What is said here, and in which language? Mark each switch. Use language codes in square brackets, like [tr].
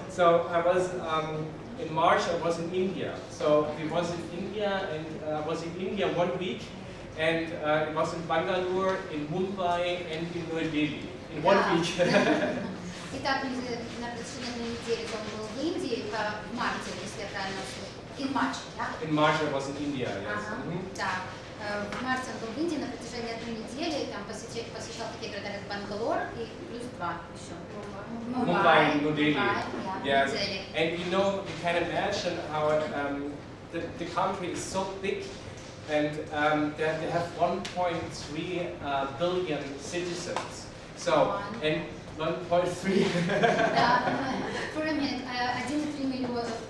[en] So I was in March. I was in India. So we was in India and was in India 1 week, and it was in Bangalore, in Mumbai, and in New Delhi in 1 week. [ru] Итак, на предыдущей неделе он был в Индии в марте, если я правильно услышала. [en] In March, да? In March I was in India, yes. [ru] Да. В марте он был в Индии на протяжении 1 недели, там посещал такие города, как Бангалор и плюс 2 еще. [en] Mumbai, New Delhi. Yes. And you know, you can imagine how the country is so big, and that they have 1.3 billion citizens. So, and 1.3. Да, for a minute, 1,3